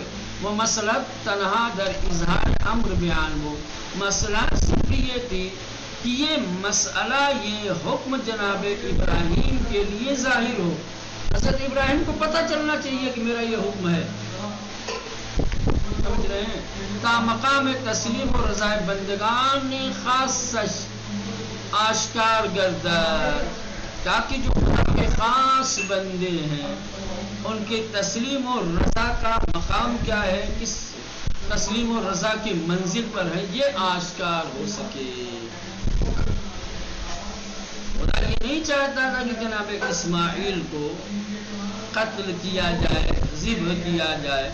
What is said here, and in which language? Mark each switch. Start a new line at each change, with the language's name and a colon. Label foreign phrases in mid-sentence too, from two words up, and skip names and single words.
Persian: وہ مسئلہ تنہا در اظہار امر بیان ہو.
Urdu: مسئلہ صرف یہ تھی کہ یہ مسئلہ یہ حکم جناب ابراہیم کے لیے ظاہر ہو. حضرت ابراہیم کو پتہ چلنا چاہیے کہ میرا یہ حکم ہے. سمجھ رہے ہیں؟
Persian: تا مقام تسلیم و رضا بندگان خاص آشکار گردد،
Urdu: تاکہ جو خدا کے خاص بندے ہیں ان کے تسلیم و رضا کا مقام کیا ہے، کس تسلیم و رضا کی منزل پر ہے، یہ آشکار ہو سکے. خدا یہ نہیں چاہتا تھا کہ جناب اسماعیل کو قتل کیا جائے، ذبح کیا جائے.